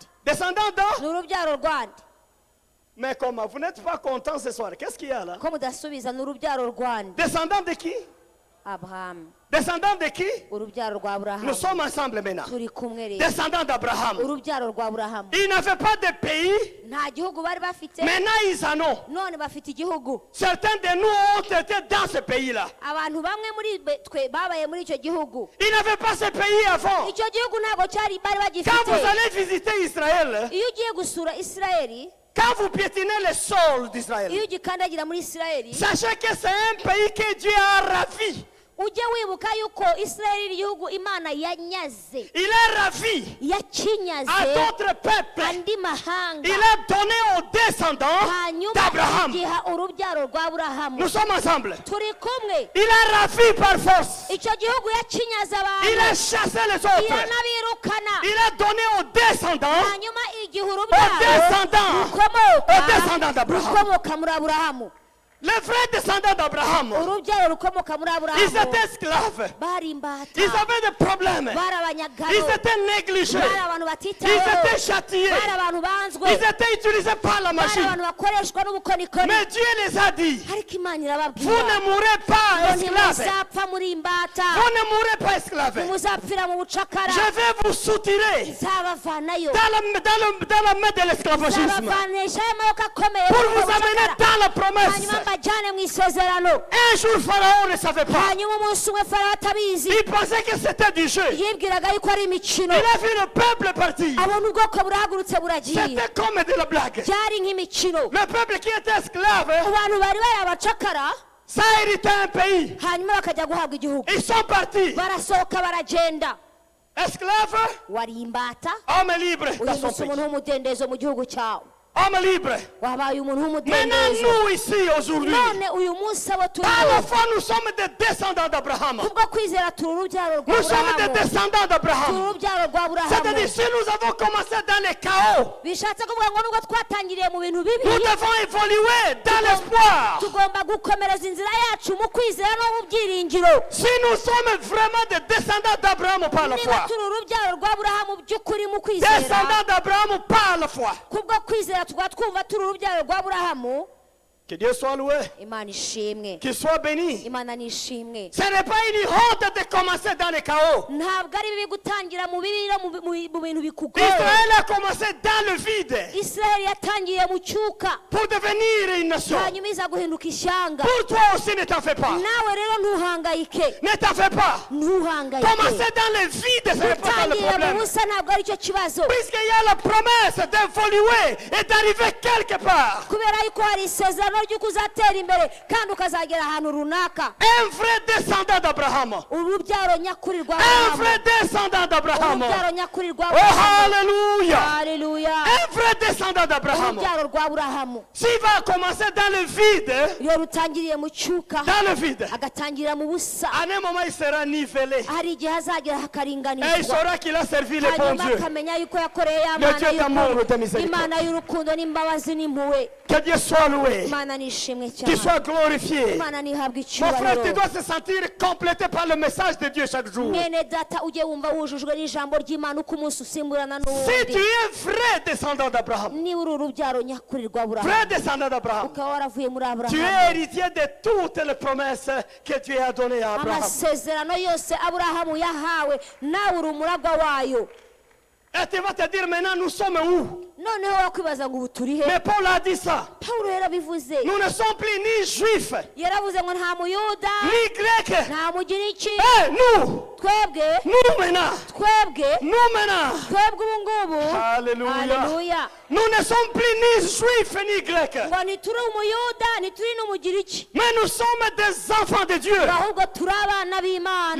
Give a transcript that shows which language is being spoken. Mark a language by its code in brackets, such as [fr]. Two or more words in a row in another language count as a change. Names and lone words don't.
[fr] Descendants de... [rw] ni urubyaro rwandi. [fr] Mais comment? Vous n'êtes pas content ce soir. Qu'est-ce qu'il y a là? [rw] Ko mudasubiza ni urubyaro rwandi. [fr] Descendants de qui? [rw] Abrahamu, [fr] Descendants de qui? [rw] urubyaro rwa [fr] Nous [rw] Aburahamu. [fr] sommes ensemble maintenant. [rw] Turi kumwe rero, [fr] Descendants d'Abraham. [rw] urubyaro rwa Aburahamu. [fr] Ils n'avaient pas de pays. [rw] Nta gihugu bari bafite, [fr] Maintenant, ils en ont. [rw] none bafite igihugu. [fr] Certains de nous ont été dans ce pays-là. [rw] Abantu bamwe muri twe babaye muri icyo gihugu. [fr] Ils n'avaient pas ce pays avant. [rw] Icyo gihugu ntabwo cyari bari [fr] Quand vous [rw] bagifite. [fr] allez visiter Israël, [rw] Iyo ugiye gusura Isirayeli, [fr] quand vous piétinez le sol d'Israël, [rw] iyo ugikandagira muri Isirayeli, [fr] sachez que c'est un pays que Dieu a ravi. [rw] ujye wibuka yuko Isirayeli ari igihugu Imana yanyaze, [fr] Il a ravi à [rw] yakinyaze [fr] d'autres peuples. [rw] andi mahanga, [fr] Il a donné aux descendants [rw] hanyuma [fr] d'Abraham. [rw] igiha urubyaro rwa Aburahamu. [fr] Nous sommes ensemble. [rw] Turi kumwe. [fr] Il a ravi par force. [rw] Icyo gihugu yakinyaze [fr] Il a [rw] abantu, [fr] chassé les autres. [rw] yanabirukana, [fr] Il a donné aux descendants, [rw] hanyuma igihe [fr] aux [rw] urubyaro [fr] descendants, aux descendants [rw] rukomoka [fr] d'Abraham. [rw] rukomoka muri Aburahamu. [fr] Les vrais descendants d'Abraham d'Abraham. [rw] urubyaro rukomoka muri [fr] Ils [rw] aburahamu [fr] étaient esclaves. [rw] bari imbata [fr] Ils avaient des problèmes. [rw] bari [fr] Ils [rw] abanyagano [fr] étaient négligés. [rw] bari abantu [fr] Ils [rw] batitaweho [fr] étaient châtiés. [rw] bari abantu banzwe [fr] Ils étaient utilisés par la [rw] bari [fr] magie. [rw] abantu bakoreshwa n'ubukorikori [fr] Mais Dieu les a dit, [rw] ariko imana [fr] vous [rw] irababwira [fr] ne mourrez pas [rw] ngo [fr] esclaves. [rw] ntimuzapfa muri imbata [fr] Vous ne mourrez pas esclaves. [rw] ntimuzapfira mu bucakara [fr] Je vais vous soutirer [rw] nzabavanayo [fr] dans la main de l'esclavagisme [rw] nzabavanisha amaboko akomeye [fr] pour [rw] mu [fr] vous amener [rw] bucakara [fr] dans la promesse. [rw] hanyuma mbajyane mu isezerano [fr] Un jour, Pharaon ne savait pas. [rw] hanyuma umunsi umwe farawo atabizi [fr] Il pensait que c'était du jeu. [rw] yibwiraga yuko ari imikino [fr] Il a vu le peuple partir. [rw] abona ubwoko burahagurutse buragiye [fr] C'était comme de la blague. [rw] byari nk'imikino [fr] Le peuple qui était esclave, [rw] abantu bari bari abacakara [fr] ça a hérité un pays. [rw] hanyuma bakajya guhabwa igihugu [fr] Ils sont partis. [rw] barasohoka baragenda [fr] Esclaves, [rw] wari imbata [fr] hommes libres dans son [rw] uhindutse [fr] pays. [rw] umuntu w'umudendezo mu gihugu cyawe [fr] Hommes libres. [rw] wabaye umuntu [fr] Maintenant, [rw] w'umudendezo [fr] nous ici aujourd'hui, [rw] none uyu munsi abo turi [fr] par la foi, nous sommes des descendants d'Abraham. [rw] kubwo kwizera turi urubyaro rwa [fr] Nous sommes des [rw] burahamu [fr] descendants [rw] turi [fr] d'Abraham. [rw] urubyaro rwa burahamu [fr] C'est-à-dire, si nous avons commencé dans les chaos, [rw] bishatse kuvuga ngo nubwo twatangiriye mu bintu [fr] nous [rw] bibi [fr] devons évoluer dans l'espoir. [rw] tugomba gukomereza inzira yacu mu kwizera no mu byiringiro [fr] Si nous sommes vraiment des descendants d'Abraham par la [rw] niba [fr] foi, [rw] turi urubyaro rwa burahamu by'ukuri mu kwizera [fr] descendants d'Abraham par la foi, [rw] kubwo kwizera tukaba twumva turi urubyaro rwa burahamu [fr] que Dieu soit loué, [rw] imana ishimwe [fr] qu'il soit béni. [rw] imana nishimwe [fr] Ce n'est pas une honte de commencer dans les chaos. [rw] ntabwo ari bibi gutangira mu bibi no mu bintu bikugoye [fr] Israël a commencé dans le vide [rw] isiraheli yatangiye mu cyuka [fr] pour devenir une nation. [rw] hanyuma iza guhinduka ishyanga [fr] Pour toi aussi, ne t'en fais pas. [rw] nawe rero ntuhangayike [fr] Ne t'en fais pas. [rw] ntuhangayike [fr] Commencer dans le vide, ce n'est pas ça le [rw] gutangirira mu [fr] problème. [rw] busa ntabwo ari cyo kibazo [fr] Puisqu'il y a la promesse d'évoluer et d'arriver quelque part. [rw] kubera yuko hari isezerano ry'uko uzatera imbere kandi ukazagera ahantu runaka [fr] Un vrai descendant d'Abraham. [rw] urubyaro nyakuri rwa [fr] Un [rw] burahamu [fr] vrai descendant d'Abraham. [rw] urubyaro nyakuri rwa [fr] Oh, [rw] burahamu [fr] hallelujah. [rw] haleluya [fr] Un vrai descendant d'Abraham. [rw] urubyaro rwa burahamu [fr] S'il va commencer dans le vide, [rw] iyo rutangiriye mu cyuka [fr] dans le vide, [rw] agatangirira mu busa [fr] à un moment il sera nivelé. [rw] hari igihe hazagera [fr] Et il [rw] hakaringanizwa [fr] saura qu'il a servi le bon [rw] hanyuma [fr] Dieu. [rw] akamenya yuko yakoreye ya [fr] Le [rw] mana [fr] Dieu d'amour, de [rw] y'urukundo [fr] miséricorde. [rw] imana y'urukundo n'imbabazi n'impuhwe [fr] Que Dieu soit loué. [rw] imana nishimwe [fr] Qu'il [rw] cyane [fr] soit glorifié. [rw] imana ntihabwe [fr] Mon frère, tu [rw] icyubahiro [fr] dois se sentir complété par le message de Dieu chaque jour. [rw] mwene data ujye wumva wujujwe n'ijambo ry'imana uko umunsi usimburana [fr] Si tu [rw] n'uwundi [fr] es vrai descendant d'Abraham, [rw] niba uri urubyaro nyakuri rwa burahamu [fr] vrai descendant d'Abraham, [rw] ukaba waravuye muri [fr] tu es [rw] aburahamu [fr] héritier de toutes les promesses que Dieu a données à Abraham. [rw] amasezerano yose aburahamu yahawe nawe uri umuragwa wayo [fr] Et tu vas te dire maintenant, nous sommes où? [rw] noneho wakwibaza ngo ubu turi he [fr] Mais Paul a dit ça. [rw] pawulo yarabivuze [fr] Nous ne sommes plus ni juifs, [rw] yaravuze ngo nta muyuda [fr] ni grecs. [rw] nta mugiriki [fr] Et nous, [rw] twebwe [fr] nous maintenant, [rw] twebwe [fr] nous maintenant, [rw] twebwe ubu ngubu [fr] Alléluia. [rw] haleluya [fr] Nous ne sommes plus ni juifs ni grecs, [rw] ngo ntituri umuyuda ntituri n'umugiriki [fr] mais nous sommes des enfants de Dieu, [rw] ahubwo turi abana b'imana